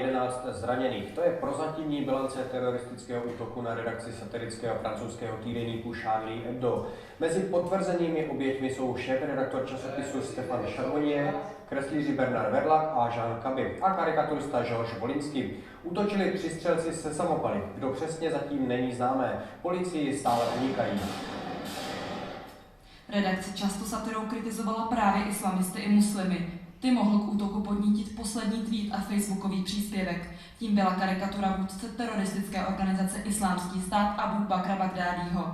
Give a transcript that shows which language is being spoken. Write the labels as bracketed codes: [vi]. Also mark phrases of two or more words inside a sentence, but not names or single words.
[cs] 13 zraněných. To je prozatímní bilance teroristického útoku na redakci satirického francouzského týdeníku Charlie Hebdo. Mezi potvrzenými oběťmi jsou šéfredaktor časopisu Stéphane Charbonnier, kreslíři Bernard Verlak a Jean Cabi a karikaturista Georges Volinsky. Útočili 3 střelci se samopaly. Kdo přesně, zatím není známé. Policii stále unikají. Redakce často satirou kritizovala právě islamisty i muslimy. Ty mohl k útoku podnítit poslední tweet a facebookový příspěvek. Tím byla karikatura vůdce teroristické organizace Islámský stát Abu Bakra Bagdádího.